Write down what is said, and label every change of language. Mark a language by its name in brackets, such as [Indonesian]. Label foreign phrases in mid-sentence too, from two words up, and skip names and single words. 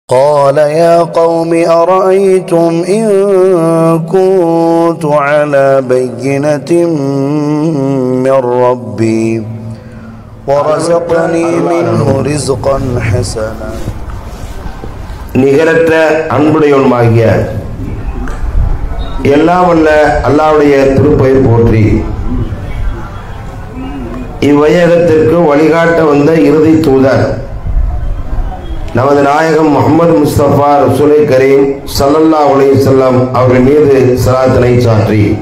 [Arabic] قال يا قوم أرأيتم إن كنت على بينة من ربي ورزقني منه رزقا حسنا. [Tamil] நிகரற்ற அன்புடையவனுமாகிய எல்லாம் வல்ல அல்லாஹ்வுடைய திருப்பெயர் போற்றி இவ்வையகத்திற்கு வழிகாட்ட வந்த இறுதி தூதர் நமது நாயகம் முஹம்மது முஸ்தபா ரசூலை கரீம் [Arabic] صلى الله عليه وسلم [Tamil] அவர்கள் மீது ஸலாத்தினை சாற்றி